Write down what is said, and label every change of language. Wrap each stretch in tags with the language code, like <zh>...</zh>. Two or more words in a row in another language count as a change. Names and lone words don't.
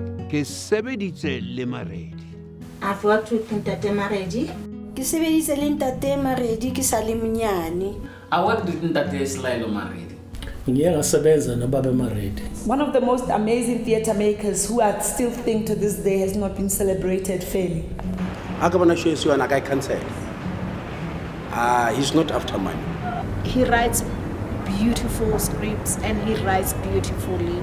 <st>ke sebeditse le Maredi.</st> <en>I've worked with Ntate Maredi.</en> <st>Ke sebeditse le Ntate Maredi ke sa le monyane.</st> <en>I worked with Ntate Selaelo Maredi. One of the most amazing theatre makers who I still think to this day has not been celebrated fairly. He's not after money. He writes beautiful scripts and he writes beautifully.</en>